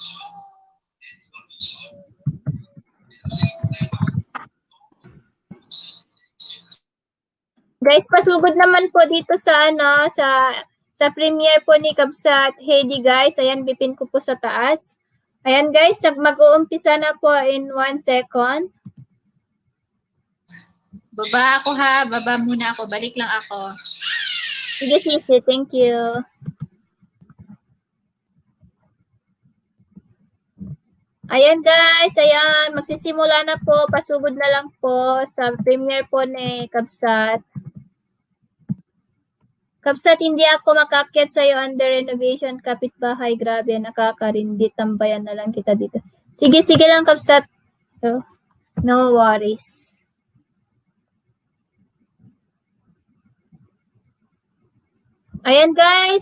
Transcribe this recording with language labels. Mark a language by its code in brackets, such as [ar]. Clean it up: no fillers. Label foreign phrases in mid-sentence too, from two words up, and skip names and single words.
[tl] Guys, pasugod naman po dito sa sa premiere po ni Kabsat Heidi, guys. Ayan, bipin ko po sa taas. Ayan, guys, mag-uumpisa na po in 1 second. Baba ako ha. Baba muna ako. Balik lang ako. Sige, Sisi. [en] Thank you. [tl] Ayan, guys. Ayan. Magsisimula na po. Pasugod na lang po sa premiere po ni Kabsat. Kabsat, hindi ako makakyat sa'yo [en] under renovation. [tl] Kapitbahay, grabe. Nakakarindi. Tambayan na lang kita dito. Sige lang, Kabsat. [en] No worries. [tl] Ayan, guys.